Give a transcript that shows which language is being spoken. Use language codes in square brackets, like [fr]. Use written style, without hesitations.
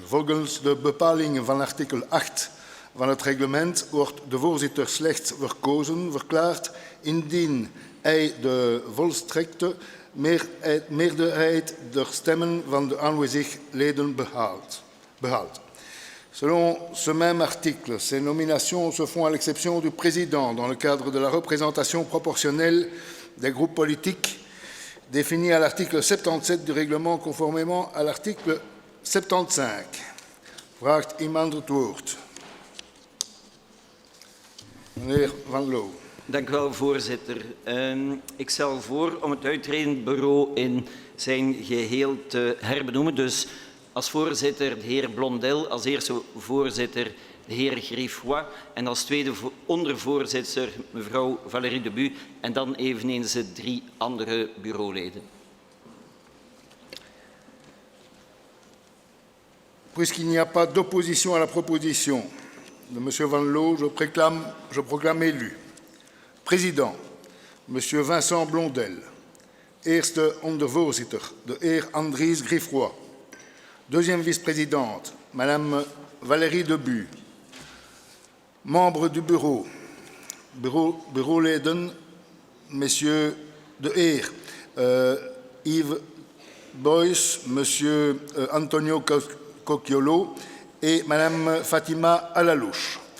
[nl] Volgens de bepalingen van artikel 8 van het reglement wordt de voorzitter slechts verklaard indien hij de volstrekte meerderheid der stemmen van de aanwezige leden behaalt. [fr] Selon ce même article, ces nominations se font à l'exception du président dans le cadre de la représentation proportionnelle des groupes politiques définie à l'article 77 du règlement conformément à l'article 75. [nl] Vraagt iemand het woord? Meneer Van Loo. Dank u wel, voorzitter. Ik stel voor om het uitredend bureau in zijn geheel te herbenoemen. Dus als voorzitter de heer Blondel, als eerste voorzitter de heer Griffoy en als tweede ondervoorzitter mevrouw Valérie Debu en dan eveneens de 3 andere bureauleden. [fr] Puisqu'il n'y a pas d'opposition à la proposition de M. Van Loo, je proclame élu. Président, M. Vincent Blondel. [nl] Eerste ondervoorzitter, de heer Andries Griffoy. [fr] Deuxième vice-présidente, Madame Valérie Debu. Membres du bureauleden, Messieurs [nl] de heer [fr] Yves Boyce, Monsieur Antonio Cocchiolo et Madame Fatima Alalouche.